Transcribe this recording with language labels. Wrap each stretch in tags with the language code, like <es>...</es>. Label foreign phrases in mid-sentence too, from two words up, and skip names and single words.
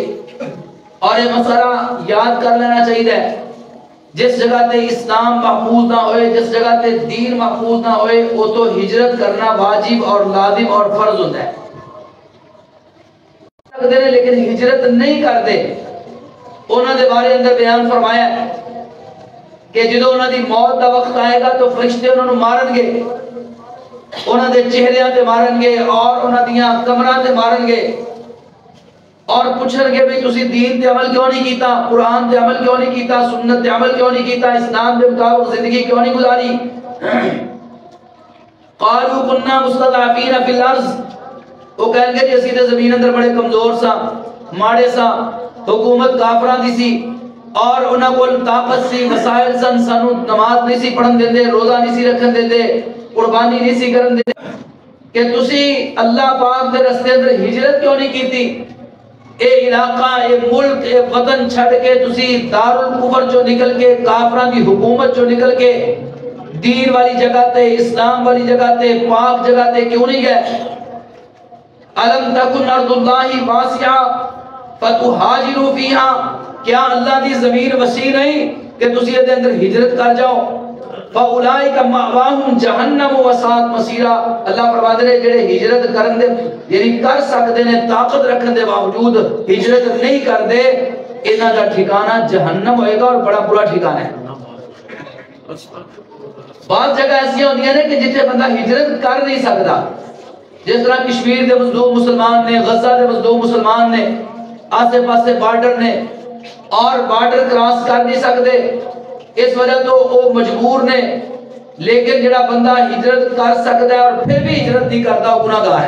<ur>اور یہ مسئلہ یاد کر لینا چاہیے جس جگہ تے اسلام محفوظ نہ ہوئے، جس جگہ تے دین محفوظ نہ ہوئے وہ تو ہجرت کرنا واجب اور لازم اور فرض ہوتا ہے.</ur> <pa>لیکن ہجرت نہیں کرتے انہاں دے بارے اندر بیان فرمایا کہ جدوں انہاں دی موت دا وقت آئے گا تو فرشتے انہاں نوں مارن گے، انہاں دے چہریاں تے مارن گے اور انہاں دیاں کمراں تے مارن گے اور پوچھن گے بھی تسی دین تے عمل کیوں نہیں کیتا، قرآن تے عمل کیوں نہیں کیتا، سنت تے عمل کیوں نہیں کیتا، اسلام دے مطابق زندگی کیوں نہیں گزاری۔</pa> <ar>قالوا كنا مستضعفين في الارض،</ar> <pa>وہ کہیں گے جی اسی تے زمین اندر بڑے کمزور سا، ماڑے سا، حکومت کافراں دی سی اور انہاں کول طاقت سی، وسائل سن، سانو نماز نہیں سی پڑھن دیندے، روزہ نہیں سی رکھن دیندے، قربانی نہیں سی کرن دیندے، کہ تسی اللہ پاک دے رستے اندر ہجرت کیوں نہیں کیتی، اے علاقہ، اے ملک، اے وطن چھڑ کے تسی دارالکفر چو نکل کے، کافراں دی حکومت چو نکل کے دین والی جگہ تے، اسلام والی جگہ تے، پاک جگہ تے کیوں نہیں گئے؟</pa> <ar>الم تکن ارض اللہ واسعہ فتہاجروا فیہا،</ar> <pa>کیا اللہ دی زمین وسیع نہیں کہ تسی دے اندر ہجرت کر جاؤ؟</pa> <ar>فاولئک مأواہم جہنم وساءت مصیرا،</ar> <pa>اللہ فرماتے ہیں جڑے ہجرت کرن دے یعنی کر سکتے نے، طاقت رکھن دے باوجود ہجرت نہیں کر دے، انہاں دا ٹھکانہ جہنم ہوئے گا اور بڑا برا ٹھکانہ ہے۔ بعض جگہ ایسی ہوندی ہیں کہ جتنے بندہ ہجرت کر نہیں سکتا، جس طرح کشمیر دے مظلوم مسلمان نے، غزہ دے مظلوم مسلمان نے، آسے پاسے بارڈر نے اور</pa> <en>border cross</en> <pa>کر نہیں سکتے، اس وجہ تو وہ مجبور نے، لیکن جڑا بندہ ہجرت کر سکتا ہے اور پھر بھی ہجرت نہیں کرتا وہ گناہ گار ہے۔</pa>